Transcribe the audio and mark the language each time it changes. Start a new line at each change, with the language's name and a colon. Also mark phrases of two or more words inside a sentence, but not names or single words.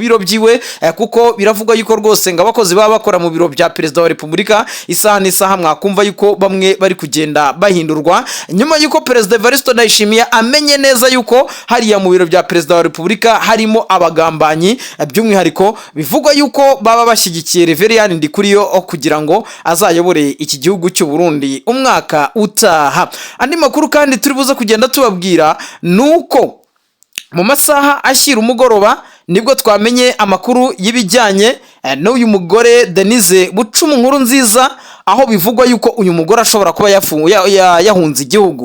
Kinyarwanda: biro byiwe, kuko biravuga yuko rwose ngo abakozi baba bakora mu biro bya perezida wa Repubulika isaha n'isaha mwakumva yuko bamwe bari kugenda bahindurwa, nyuma yuko perezida Evariste Ndayishimiye amenye neza yuko hariya mu biro bya perezida wa Repubulika harimo abagambanyi, by'umwihariko bivugwa yuko baba bashyigikiye Reverien Reverien Ndikuriyo kugira ngo azayobore iki gihugu cy'u Burundi umwaka utaha. Andi makuru kandi turi buze kugenda tubabwira nuko mu masaha ashyira umugoroba nibwo twamenye amakuru y'ibijyanye n'uyu mugore Denise Bucuma Nkurunziza, aho bivugwa yuko uyu mugore ashobora kuba yahunze igihugu.